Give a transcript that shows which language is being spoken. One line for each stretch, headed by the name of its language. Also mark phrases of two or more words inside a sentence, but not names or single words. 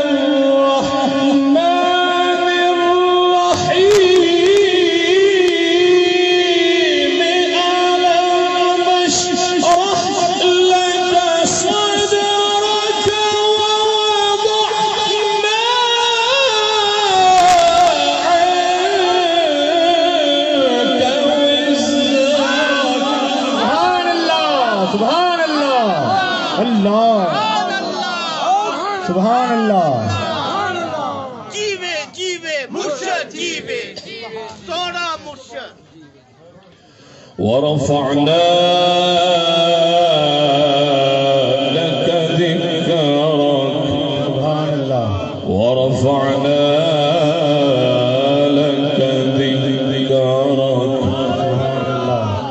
Arabic: الرحمن الرحيم ألم نشرح لك صدرك ووضعنا عنك وزرك. سبحان الله. الله. سبحان الله.
Punjabi: جیوے جیوے مرشد جیوے سوہنا مرشد.
Arabic: ورفعنا لك ذكرك. سبحان الله. ورفعنا لك ذكرك. سبحان الله.